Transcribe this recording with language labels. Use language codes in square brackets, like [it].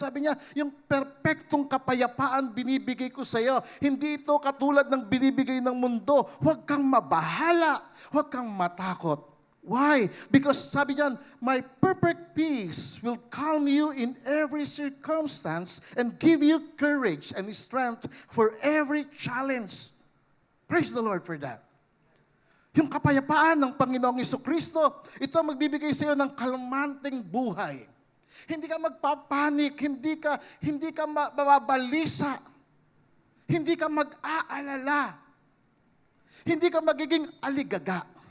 [tl] Sabi niya, yung perpektong kapayapaan binibigay ko sa iyo. Hindi ito katulad ng binibigay ng mundo. Huwag kang mabahala. Huwag kang matakot. [en] Why? Because [tl] sabi niyan, [en] my perfect peace will calm you in every circumstance and give you courage and strength for every challenge. Praise the Lord for that. [tl] Yung kapayapaan ng Panginoong Jesucristo, ito ang magbibigay sa iyo ng kalmanteng buhay. Hindi ka magpapanik, hindi ka mababalisa, hindi ka mag-aalala, hindi ka magiging aligaga.